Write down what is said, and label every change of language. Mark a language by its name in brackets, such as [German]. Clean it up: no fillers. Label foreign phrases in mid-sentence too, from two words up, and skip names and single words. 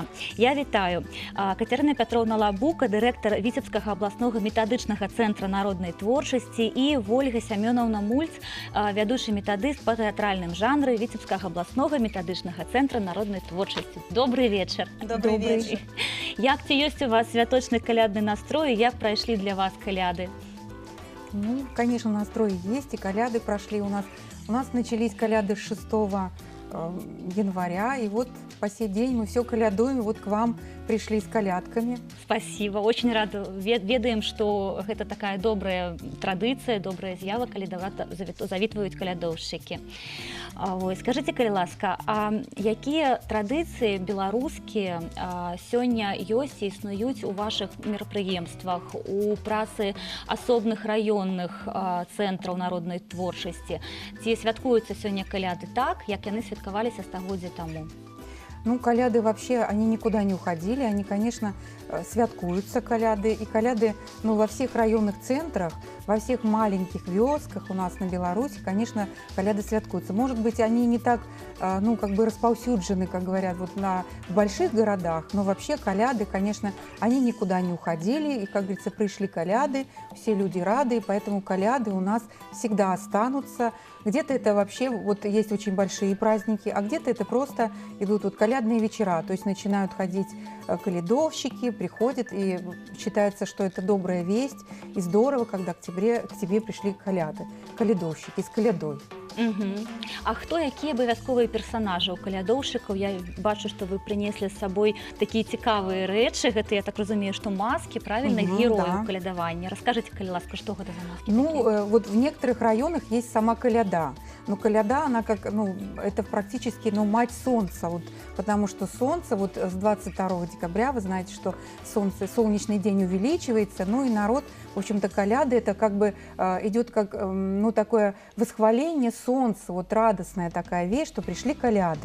[Belarusian] Я вітаю Кацярына Пятроўна Лабука, дырэктар Віцебскага абласнога метадычнага цэнтра народнай творчасці, і Вольга Сямёнаўна Мульц, вядучы метадыст па тэатральным жанры Віцебскага абласнога метадычнага цэнтра народнай творчасці. Добрый вечар. [Russian] Добрый вечер. [Belarusian] Як ці ёсць у вас святочны калядны настрой, як прайшлі для вас каляды? [Russian] Ну, конечно, настрой есть, и коляды прошли у нас. У нас начались коляды с 6 января, и вот по сей день мы все колядуем, вот к вам пришли с колядками. Спасибо, очень рада. [Belarusian] Ведаем, что это такая добрая традыцыя, добрая з'ява, калі завітваюць калядоўшчыкі. Скажите, калі ласка, а якія традыцыі беларускія сёння ёсць і існуюць у вашых мерапрыемствах, у працы асобных раённых цэнтраў народнай творчасці? Ці святкуюцца сёння каляды так, як яны святкаваліся стагоддзя таму? [Russian] Ну, коляды вообще, они никуда не уходили, они, конечно, святкуются коляды, и коляды, ну, во всех районных центрах, во всех маленьких вёсках у нас на Беларуси, конечно, коляды святкуются. Может быть, они не так, ну, как бы расповсюджены, как говорят, вот в больших городах, но вообще коляды, конечно, они никуда не уходили, и, как говорится, пришли коляды, все люди рады, и поэтому коляды у нас всегда останутся. Где-то это вообще, вот есть очень большие праздники, а где-то это просто идут вот колядные вечера, то есть начинают ходить колядовщики, приходят, и считается, что это добрая весть, и здорово, когда к тебе пришли коляды, колядовщики с колядой. [Belarusian] А хто, які абавязковыя персанажы ў калядоўшчыкаў? Я бачу, што вы прынеслі з сабой такія цікавыя рэчы. Гэта, я так разумею, што маскі, правильно, герояў калядавання. Расскажите, калі ласка, што гэта за маски? [Russian] Ну, вот в некоторых районах есть сама коляда. Но коляда, она как, ну, это практически, ну, мать солнца, вот, потому что солнце, вот с 22 декабря, вы знаете, что солнечный день увеличивается, ну, и народ, в общем-то, коляды, это как бы идет как, ну, такое восхваление солнца, вот радостная такая вещь, что пришли коляды.